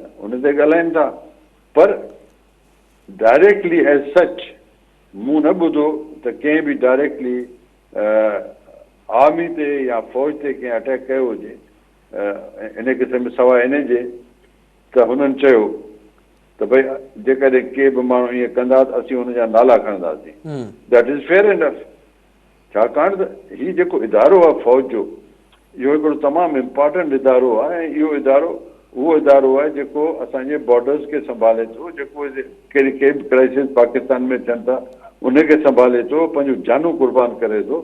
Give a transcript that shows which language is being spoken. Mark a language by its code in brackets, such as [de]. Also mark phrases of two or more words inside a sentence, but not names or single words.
[sd] उन ते ॻाल्हाइनि था, पर [en] directly as such [sd] मूं न ॿुधो त कंहिं बि डायरेक्टली आर्मी ते या फ़ौज ते कंहिं अटैक कयो हुजे इन क़िस्म में, सवाइ इन जे त हुननि चयो त भई जेकॾहिं के बि माण्हू ईअं कंदा त असीं हुनजा नाला खणंदासीं। [en] That is fair enough. [sd] छाकाणि त हीउ जेको इदारो आहे फ़ौज जो, इहो हिकिड़ो तमामु इम्पॉर्टेंट इदारो आहे ऐं इहो इदारो उहो इदारो आहे जेको असांजे बॉर्डर्स खे संभाले थो, जेको कहिड़ी के बि क्राइसिस पाकिस्तान में थियनि था उनखे संभाले थो, पंहिंजूं जानूं कुर्बान करे थो।